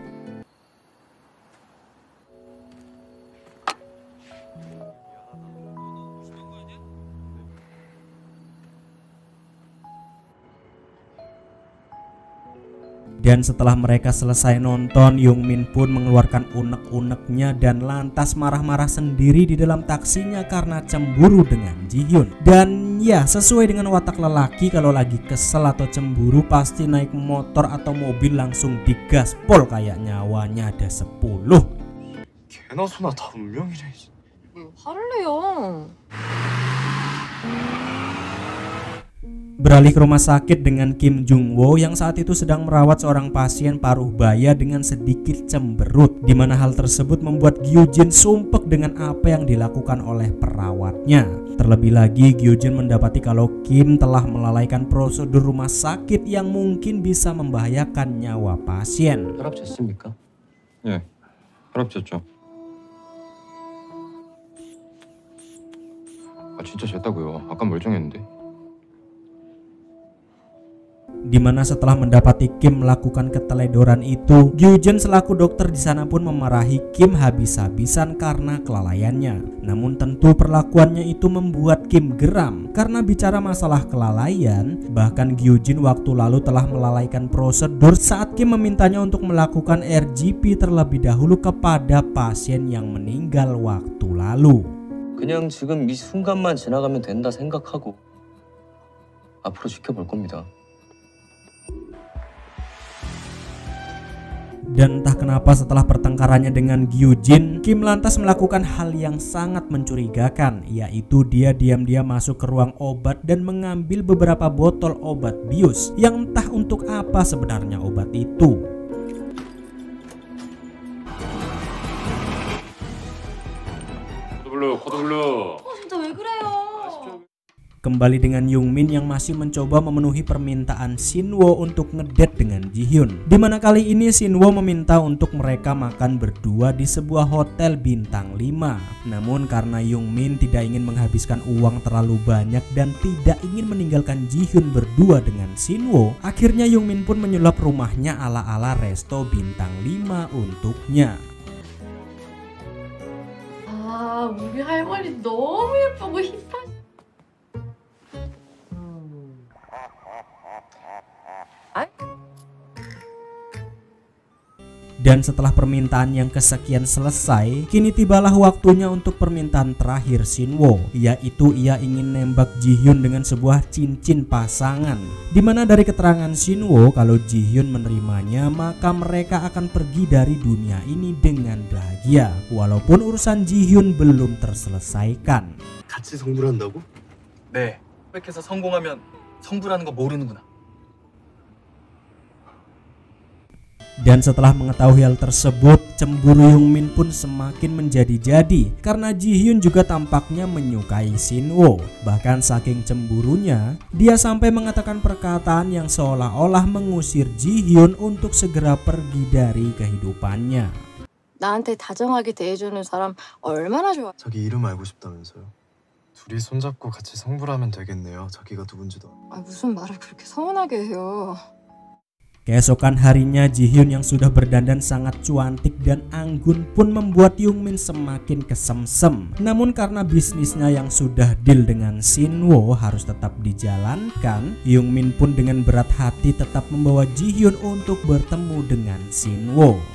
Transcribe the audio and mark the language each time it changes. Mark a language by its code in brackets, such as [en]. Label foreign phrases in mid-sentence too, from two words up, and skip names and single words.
[id] Dan setelah mereka selesai nonton, Youngmin pun mengeluarkan unek-uneknya dan lantas marah-marah sendiri di dalam taksinya karena cemburu dengan Ji-hyun. Dan ya, sesuai dengan watak lelaki, kalau lagi kesel atau cemburu pasti naik motor atau mobil langsung digaspol kayak nyawanya ada 10. [ko] 개나 소나 다 운명이래. 왜 화를 내요? [id] Beralih ke rumah sakit dengan Kim Jung-woo yang saat itu sedang merawat seorang pasien paruh baya dengan sedikit cemberut, di mana hal tersebut membuat Gyujin sumpek dengan apa yang dilakukan oleh perawatnya. Terlebih lagi Gyujin mendapati kalau Kim telah melalaikan prosedur rumah sakit yang mungkin bisa membahayakan nyawa pasien. [ko] 혈압 쟀습니까? 예, 혈압 쟀죠. 진짜 쟀다고요. 아까 멀쩡했는데. [id] Dimana setelah mendapati Kim melakukan keteledoran itu, Gyujin selaku dokter di sana pun memarahi Kim habis-habisan karena kelalaiannya. Namun tentu perlakuannya itu membuat Kim geram karena bicara masalah kelalaian, bahkan Gyujin waktu lalu telah melalaikan prosedur saat Kim memintanya untuk melakukan RGP terlebih dahulu kepada pasien yang meninggal waktu lalu. [ko] 그냥 지금 이 순간만 지나가면 된다 생각하고 앞으로 지켜볼 겁니다. [id] Dan entah kenapa setelah pertengkarannya dengan Gyujin, Kim lantas melakukan hal yang sangat mencurigakan, yaitu dia diam-diam masuk ke ruang obat dan mengambil beberapa botol obat bius yang entah untuk apa sebenarnya obat itu. [ko] 코드블루. 진짜 왜 그래요? [id] Kembali dengan Youngmin yang masih mencoba memenuhi permintaan Shinwo untuk ngedate dengan Ji-hyun. Dimana kali ini Shinwo meminta untuk mereka makan berdua di sebuah hotel bintang 5. Namun karena Youngmin tidak ingin menghabiskan uang terlalu banyak dan tidak ingin meninggalkan Ji-hyun berdua dengan Shinwo, akhirnya Youngmin pun menyulap rumahnya ala-ala resto bintang 5 untuknya. [ko] 아, 우리 할머니 너무 예쁘고 힙한. [id] Dan setelah permintaan yang kesekian selesai, kini tibalah waktunya untuk permintaan terakhir Shinwo, yaitu ia ingin nembak Ji-hyun dengan sebuah cincin pasangan. Dimana dari keterangan Shinwo, kalau Ji-hyun menerimanya maka mereka akan pergi dari dunia ini dengan bahagia, walaupun urusan Ji-hyun belum terselesaikan. [ko] 같이 성불을 한다고? 네. 획해서 성공하면 성불하는 거 모르는구나. [id] Dan setelah mengetahui hal tersebut, cemburu Youngmin pun semakin menjadi-jadi karena Ji-hyun juga tampaknya menyukai Shinwo. Bahkan saking cemburunya, dia sampai mengatakan perkataan yang seolah-olah mengusir Ji-hyun untuk segera pergi dari kehidupannya. [ko] 나한테 다정하게 대해주는 사람 얼마나 좋아. 자기 이름 알고 싶다면서요. 둘이 손잡고 같이 성불하면 되겠네요. 자기가 누군지도. 아, 무슨 말을 그렇게 서운하게 해요. [id] Keesokan harinya Ji-hyun yang sudah berdandan sangat cuantik dan anggun pun membuat Youngmin semakin kesemsem. Namun karena bisnisnya yang sudah deal dengan Shinwo harus tetap dijalankan, Youngmin pun dengan berat hati tetap membawa Ji-hyun untuk bertemu dengan Shinwo.